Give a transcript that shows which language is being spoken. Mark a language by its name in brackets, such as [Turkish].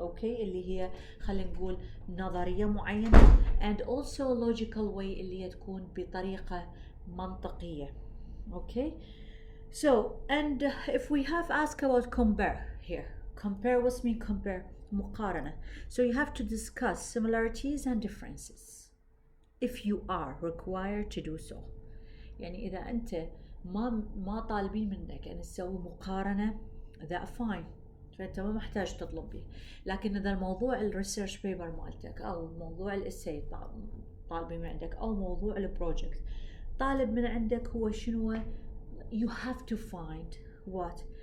[Arabic] Okay, اللي هي خلينا نقول نظرية معينة، [English] and also logical way [Arabic] اللي هي تكون بطريقة منطقية. [English] Okay. So, and if we have asked about compare here, compare, what's mean compare? [Arabic] مقارنة. [English] So you have to discuss similarities and differences if you are required to do so. [Arabic] يعني إذا أنت ما طالبين منك أن تسوي مقارنة [English] that fine، [Arabic] فأنت ما محتاج تطلب به. لكن إذا الموضوع الريسيرش بيبر مالتك أو موضوع الإساي طالبين من عندك أو موضوع البروجكت طالب من عندك هو شنو، [English] you have to find what?